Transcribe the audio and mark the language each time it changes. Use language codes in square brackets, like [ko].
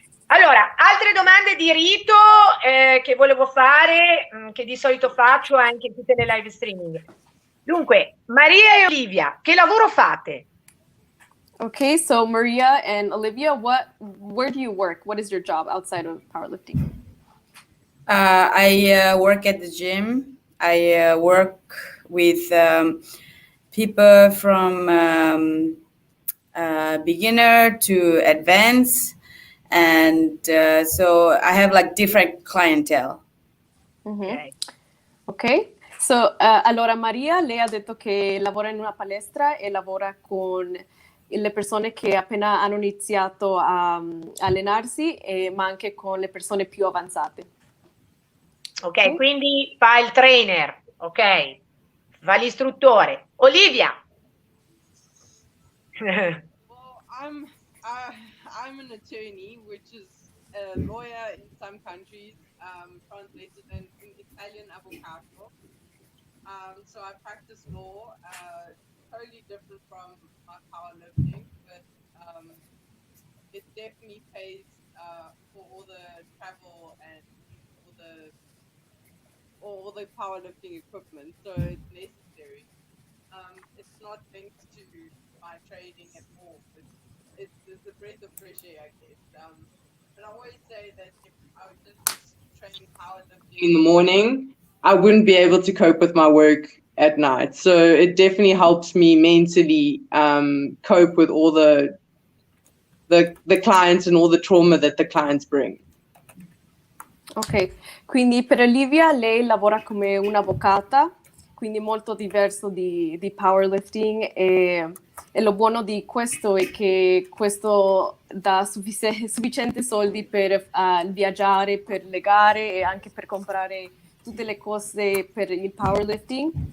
[it] Allora, altre domande di rito che volevo fare, che di solito faccio anche in tutte le live streaming. Dunque, Maria e Olivia, che lavoro fate? [en] Okay, so Maria and Olivia, where do you work? What is your job outside of powerlifting? I work at the gym. I work with people from beginner to advanced. And so I have like different clientele. Mm-hmm. [it] Ok, so allora Maria, lei ha detto che lavora in una palestra e lavora con le persone che appena hanno iniziato a allenarsi, ma anche con le persone più avanzate. Ok, quindi fa il trainer, ok, fa l'istruttore. Olivia. [en] Well, I'm an attorney, which is a lawyer in some countries, translated in Italian avvocato. So I practice law, totally different from my powerlifting, but it definitely pays for all the travel and all the powerlifting equipment. So it's necessary. It's not linked to my training at all. It's a breath of fresh air, I guess. But I always say that if I would just train powerlifting in the morning, I wouldn't be able to cope with my work at night. So it definitely helps me mentally cope with all the clients and all the trauma that the clients bring. [it] Ok, quindi per Olivia lei lavora come un'avvocata, quindi molto diverso di powerlifting e lo buono di questo è che questo dà sufficienti soldi per viaggiare, per le gare e anche per comprare tutte le cose per il powerlifting